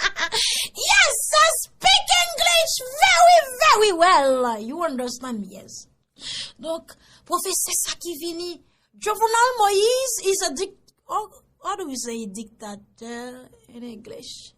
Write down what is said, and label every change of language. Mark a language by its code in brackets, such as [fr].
[en] Yes, I speak English very, very well. You understand me, yes. [ht] Donc, professeur ça qui vini. [en] Jovenel Moïse is a how do we say dictator in English?